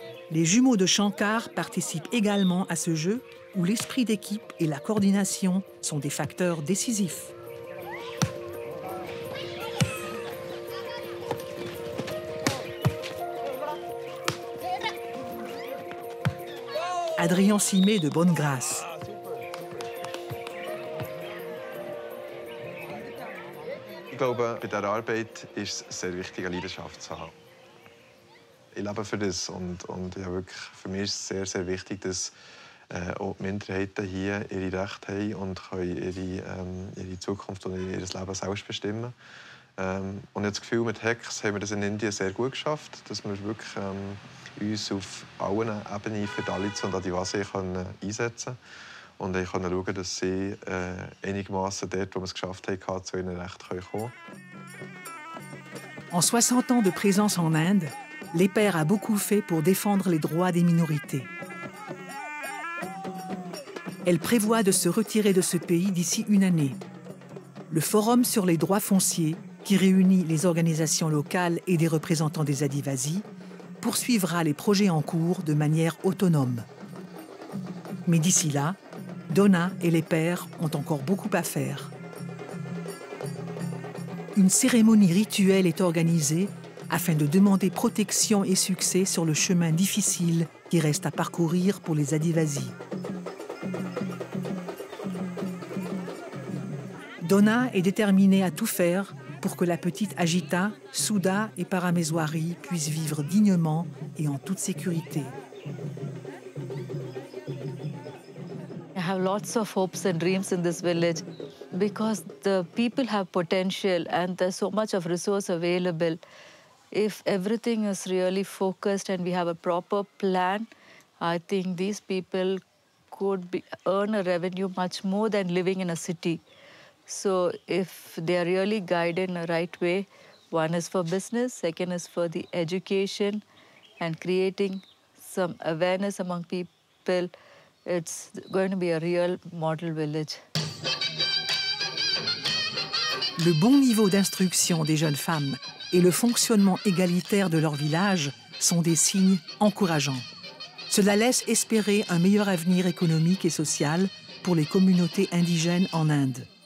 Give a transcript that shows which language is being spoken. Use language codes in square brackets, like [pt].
[fr] Les jumeaux de Shankar participent également à ce jeu où l'esprit d'équipe et la coordination sont des facteurs décisifs. Adrien s'y met de bonne grâce. [de] Ich glaube, bei dieser Arbeit ist es sehr wichtig, eine Leidenschaft zu haben. Ich lebe für das und ja, wirklich, für mich ist es sehr, sehr wichtig, dass auch die Minderheiten hier ihre Rechte haben und können ihre Zukunft und ihr Leben selbst bestimmen. Und ich habe das Gefühl, mit HECS haben wir das in Indien sehr gut geschafft, dass wir wirklich uns auf allen Ebenen für Dalits und Adivasi einsetzen können. Und ich konnte schauen, dass sie einigermaßen dort, wo wir es geschafft haben, zu ihren Rechten kommen. [fr] En 60 ans de présence en Inde, l'EPER a beaucoup fait pour défendre les droits des minorités. Elle prévoit de se retirer de ce pays d'ici une année. Le Forum sur les droits fonciers, qui réunit les organisations locales et des représentants des Adivasis, poursuivra les projets en cours de manière autonome. Mais d'ici là, Donna et les pères ont encore beaucoup à faire. Une cérémonie rituelle est organisée afin de demander protection et succès sur le chemin difficile qui reste à parcourir pour les Adivasis. Donna est déterminée à tout faire pour que la petite Agita, Souda et Parameswari puissent vivre dignement et en toute sécurité. [en] I have lots of hopes and dreams in this village because the people have potential and there's so much of resource available. If everything is really focused and we have a proper plan, I think these people could earn a revenue much more than living in a city. So if they are really guided in the right way, one is for business, second is for the education and creating some awareness among people, it's going to be a real model village. [fr] Le bon niveau d'instruction des jeunes femmes et le fonctionnement égalitaire de leur village sont des signes encourageants. Cela laisse espérer un meilleur avenir économique et social pour les communautés indigènes en Inde.